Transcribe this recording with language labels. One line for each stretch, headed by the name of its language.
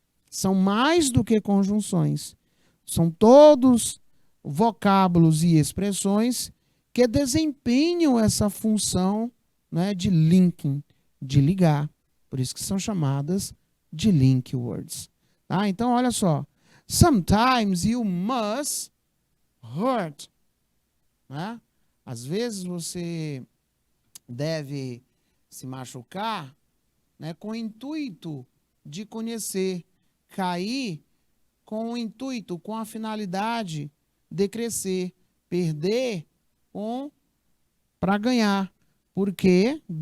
Portuguese: São mais do que conjunções. São todos vocábulos e expressões que desempenham essa função, né, de linking, de ligar. Por isso que são chamadas de link words. Tá? Então, olha só.
English: Sometimes you must hurt.
Portuguese: Né? Às vezes você deve se machucar, né, com o intuito de conhecer, cair com o intuito, com a finalidade de crescer, perder para ganhar. Por quê?